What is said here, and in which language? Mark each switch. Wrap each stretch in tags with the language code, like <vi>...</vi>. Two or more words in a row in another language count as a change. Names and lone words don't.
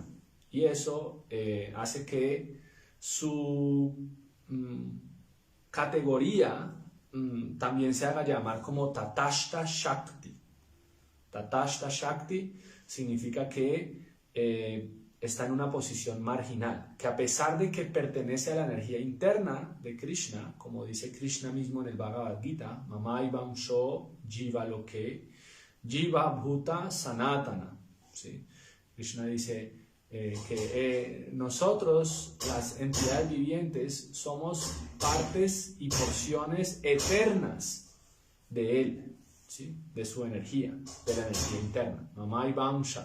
<es>Y eso hace que su categoría también se haga llamar como</es> <sa>तटस्थ शक्ति. तटस्थ शक्ति</sa> <es>significa que está en una posición marginal, que a pesar de que pertenece a la energía interna de Krishna, como dice Krishna mismo en el Bhagavad Gita,</es> <sa>ममैवं शो जीव लोके जीव भूत सनातन.</sa> <es>¿Sí? Krishna dice que nosotros, las entidades vivientes, somos partes y porciones eternas de Él, ¿sí? De su energía, de la energía interna. Mama y Amsha.</es>